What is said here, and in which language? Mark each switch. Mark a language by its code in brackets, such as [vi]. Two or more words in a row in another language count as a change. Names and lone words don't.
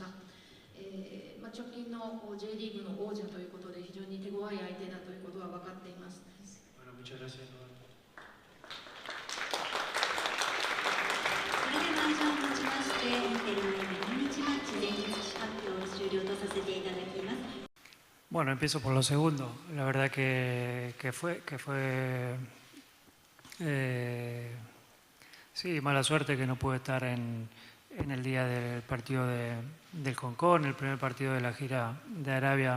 [ja] 直近の J リーグの王者ということで非常に手強い相手だということは分かっています。 [es] Muchas gracias. [ja] それでは以上をもちまして、毎日マッチ前日発表を終了とさせていただきます。 [es] Bueno, empiezo por lo segundo. La verdad que fue sí, mala suerte que no pude estar en el día del partido del Concón, el primer partido de la gira de Arabia.